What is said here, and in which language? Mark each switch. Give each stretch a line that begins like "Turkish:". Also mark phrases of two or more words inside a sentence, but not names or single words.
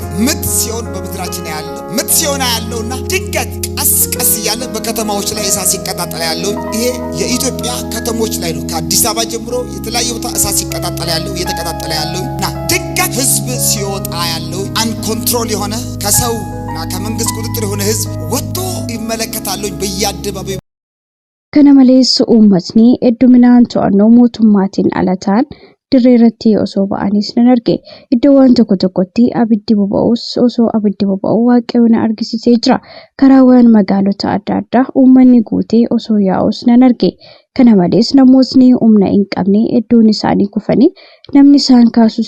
Amharic: ምጥ ሲሆን በምድራችን ያለውና ድንገት ቀስ እያለ በከተማዎች ላይ እሳት ሲቀጣጠል ያለው ይሄ የኢትዮጵያ ከተሞች ላይ ነው ከአዲስ አበባ ጀምሮ የተለያየ ቦታ እሳት ሲቀጣጠል ያለው እየተቀጣጠለ ያለውና ድንገት ህዝብ ሲወጣ ያለው አንኮንትሮል የሆነ ከሰውና ከመንግስት ቁጥጥር የሆነ ህዝብ ወጥቶ ይመለከታሉ በየአደባባዩ
Oromo: kana malees uummatni hedduminaan to'annoo mootummaatiin alataan dirree irratti osoo ba'anis nan arge iddoowwan tokkotti abiddi boba'us osoo abiddi boba'u Waaqayyoon argisiisee jira karaawwan magaalota adda addaa uummanni guutee osoo yaa'us nan arge kana malees namootni humna hin qabne hedduun isaanii kufanii namni isaan kaasus